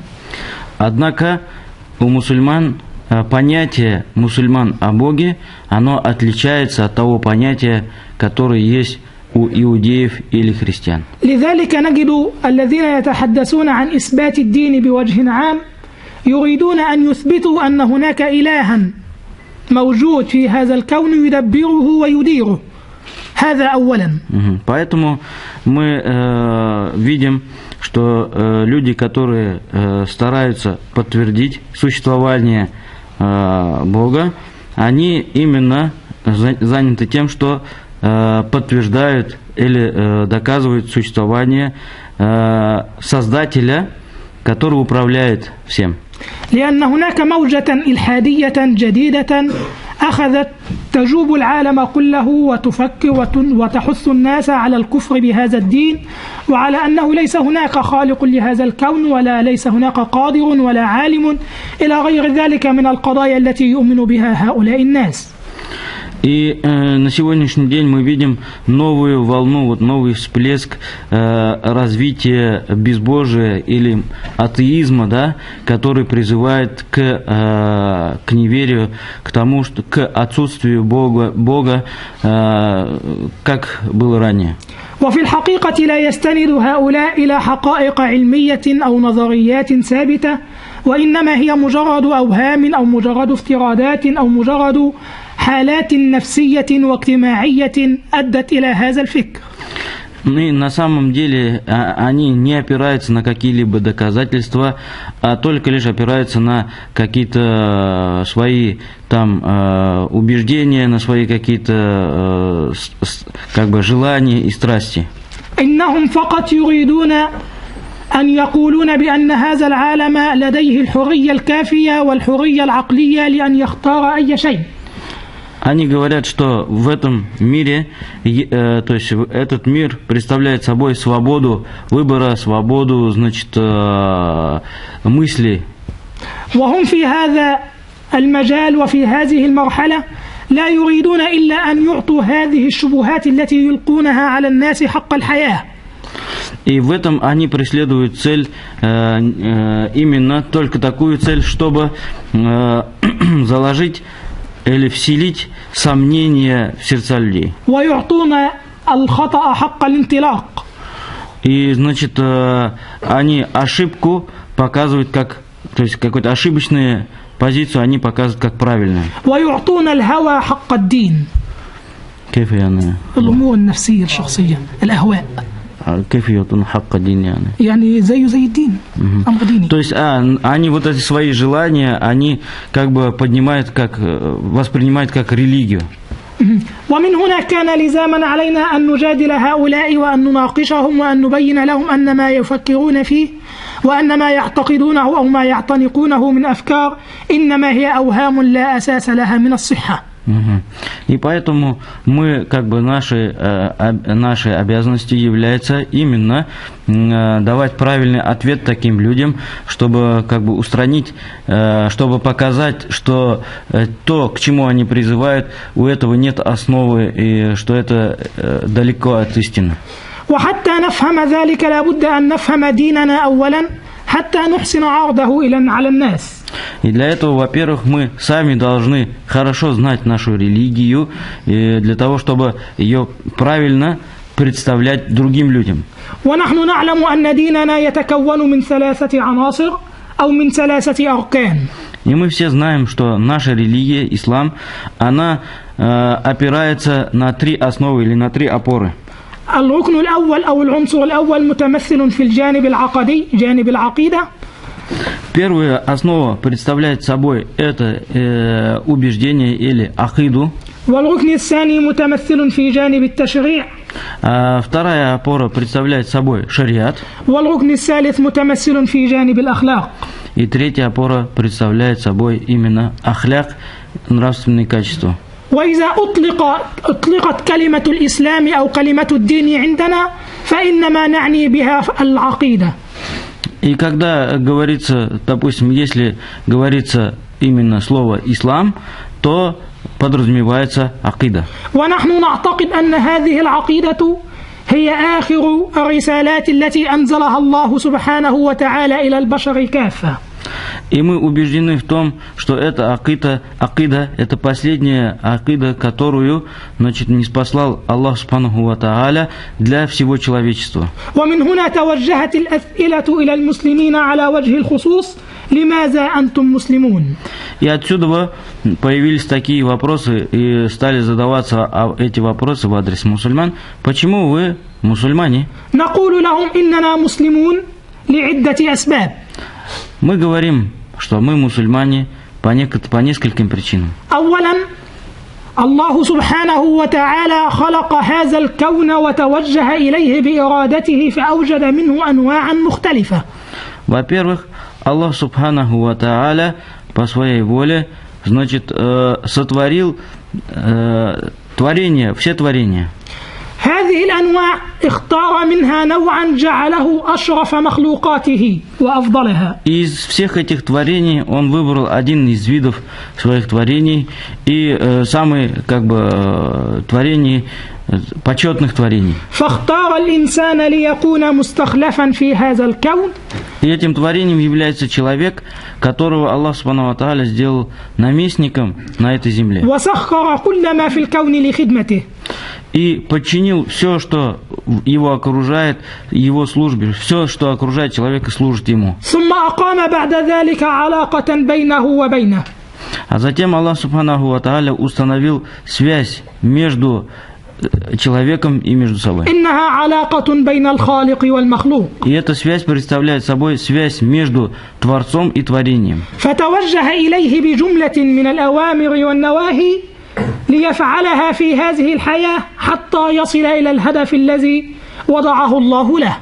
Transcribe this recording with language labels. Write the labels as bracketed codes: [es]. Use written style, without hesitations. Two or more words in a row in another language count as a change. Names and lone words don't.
[ru] Однако у мусульман понятие мусульман о Боге, оно отличается от того понятия, которое есть у иудеев или христиан. [ar] لذلك نجد الذين يتحدثون عن إثبات الدين بوجه عام يريدون أن يثبتوا أن هناك إلها موجود في هذا الكون يدبره ويديره. هذا أولا. [ru] Поэтому мы видим, что люди, которые стараются подтвердить существование Бога, они именно заняты тем, что подтверждают или доказывают существование Создателя, который управляет всем. [ar] لأن هناك موجة إلحادية جديدة أخذت تجوب العالم كله وتفكر وتحث الناس على الكفر بهذا الدين، وعلى أنه ليس هناك خالق لهذا الكون، ولا ليس هناك قادر ولا عالم إلى غير ذلك من القضايا التي يؤمن بها هؤلاء الناس. [ru] И на сегодняшний день мы видим новую волну, вот новый всплеск развития безбожия или атеизма, да, который призывает к неверию, к тому, что к отсутствию Бога, как было ранее. [ar] وفي الحقيقة لا يستند هؤلاء إلى حقائق علمية أو نظريات ثابتة، وإنما هي مجرد أوهام أو مجرد افتراضات أو مجرد حالات نفسية واجتماعية أدت إلى هذا الفكر. [ru] И на самом деле они не опираются на какие-либо доказательства, а только лишь опираются на какие-то свои там убеждения, на свои какие-то как бы желания и страсти. [ar] إنهم فقط يريدون أن يقولون بأن هذا العالم لديه الحرية الكافية والحرية العقلية لأن يختار أي شيء. [ru] Они говорят, что в этом мире, то есть этот мир представляет собой свободу выбора, свободу, значит, мыслей. [ar] وهم في هذا المجال وفي هذه المرحلة لا يريدون إلا أن يعطوا هذه الشبهات التي يلقونها على الناس حق الحياة. [ru] И в этом они преследуют цель, именно только такую цель, чтобы заложить или вселить сомнения в сердца людей. [ar] ويعطون الخطأ حق الانطلاق. [ru] И, значит, они ошибку показывают как, то есть какую-то ошибочную позицию они показывают как правильную. [ar] ويعطون الهوى حق الدين. كيف يعني؟ الأمور النفسية الشخصية، الأهواء. كيف يعطون حق الدين يعني زي الدين، أمر ديني. [ru] То есть, они вот эти свои желания, они как бы поднимают, как воспринимают как религию. [ar] ومن هنا كان لزاما علينا أن نجادل هؤلاء وأن نناقشهم وأن نبين لهم أن ما يفكرون فيه وأن ما يعتقدونه أو ما يعتنقونه من أفكار إنما هي أوهام لا أساس لها من الصحة. [ru] И поэтому мы, как бы, нашей обязанностью является именно давать правильный ответ таким людям, чтобы, как бы, устранить, чтобы показать, что то, к чему они призывают, у этого нет основы и что это далеко от истины. [ar] وحتى نفهم ذلك لابد أن نفهم ديننا أولا حتى نحسن عرضه على الناس. [ru] И для этого, во-первых, мы сами должны хорошо знать нашу религию, для того, чтобы ее правильно представлять другим людям. [ar] ونحن نعلم أن ديننا يتكون من 3 عناصر أو من 3 أركان. [ru] И мы все знаем, что наша религия, ислам, она опирается на 3 основы или на 3 опоры. [ar] الركن الأول أو العنصر الأول متمثل في الجانب العقدي، جانب العقيدة. [ru] Первая основа представляет собой это убеждение или акиду. [ar] والركن الثاني متمثل في جانب التشريع. [ru] Вторая опора представляет собой шариат. [ar] والركن الثالث متمثل في جانب الأخلاق. [ru] И третья опора представляет собой именно ахляк, нравственные качества. [ar] وإذا أطلقت كلمة الإسلام أو كلمة الدين عندنا فإنما نعني بها العقيدة. [ru] И когда говорится, допустим, если говорится именно слово «ислам», то подразумевается акида. [ar] ونحن نعتقد أن هذه العقيدة هي آخر الرسالات التي أنزلها الله سبحانه وتعالى إلى البشر كافة. [ru] И мы убеждены в том, что эта акида это последняя акида, которую, значит, ниспослал Аллах [ar] سبحانه وتعالى [ru] для всего человечества. [ar] ومن هنا توجهت الأسئلة إلى المسلمين على وجه الخصوص لماذا أنتم مسلمون. [ru] И отсюда появились такие вопросы и стали задаваться эти вопросы в адрес мусульман. Почему вы мусульмане? [ar] نقول لهم إننا مسلمون لعدة أسباب. [ru] Мы говорим, что мы мусульмане по нескольким причинам. [ar] أولا الله سبحانه وتعالى خلق هذا الكون وتوجه إليه بإرادته فأوجد منه أنواعا مختلفة. [ru] Во-первых, Аллах [ar] سبحانه وتعالى [ru] по своей воле, значит, сотворил творения, все творения. [ar] هذه الأنواع اختار منها نوعا جعله أشرف مخلوقاته وأفضلها. [ru] Из всех этих творений он выбрал один из видов своих творений и самый, как бы, творений, почетных творений. [ar] فاختار الإنسان ليكون مستخلفا في هذا الكون. [ru] И этим творением является человек, которого Аллах [ar] سبحانه وتعالى [ru] сделал наместником на этой земле. [ar] وسخر كل ما في الكون لخدمته. [ru] И подчинил все, что его окружает, его службе, все, что окружает человека, служит ему. [ar] ثم أقام بعد ذلك علاقة بينه وبينه. [ru] А затем Аллах [ar] سبحانه وتعالى [ru] установил связь между человеком и между собой. [ar] إنها علاقة بين الخالق والمخلوق. [ru] И эта связь представляет собой связь между Творцом и творением. [ar] فتوجه إليه بجملة من الأوامر والنواهي ليفعلها في هذه الحياة حتى يصل إلى الهدف الذي وضعه الله له.